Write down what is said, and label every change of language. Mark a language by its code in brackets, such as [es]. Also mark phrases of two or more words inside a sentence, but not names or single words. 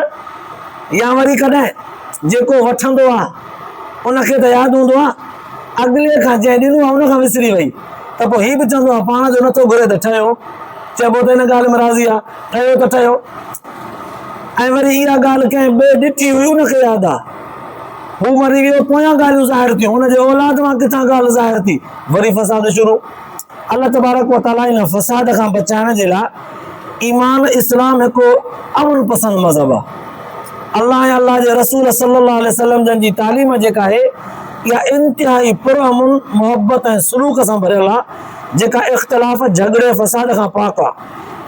[sd] या वरी कॾहिं जेको वठंदो आहे उनखे त यादि हूंदो आहे, अॻिले खां जंहिं ॾिनो आहे उन खां विसरी वई, त पोइ हीउ बि चवंदो आहे पाण जो नथो घुरे त ठहियो, चइबो त हिन ॻाल्हि में राज़ी आहे, ठहियो त ठहियो। ऐं वरी इहा ॻाल्हि कंहिं ॿिए ॾिठी हुई उनखे यादि आहे, हू मरी वियो, पोयां ॻाल्हियूं ज़ाहिर थियूं, हुनजे औलाद मां किथां ॻाल्हि ज़ाहिर थी, वरी फ़साद शुरू। अल्लाह [ar] تبارك وتعالى [sd] इन फ़साद खां बचाइण जे लाइ ईमान इस्लाम हिकु अमन पसंद मज़हब आहे। अल्लाह ऐं अल्लाह जे रसूल [ar] صلى الله عليه وسلم [sd] जन जी तालीम जेका आहे इहा इंतिहाई पुरअमन, मोहब्बत ऐं सलूक सां भरियल आहे, जेका इख़्तिलाफ़, झगड़े, फ़साद खां पाक आहे।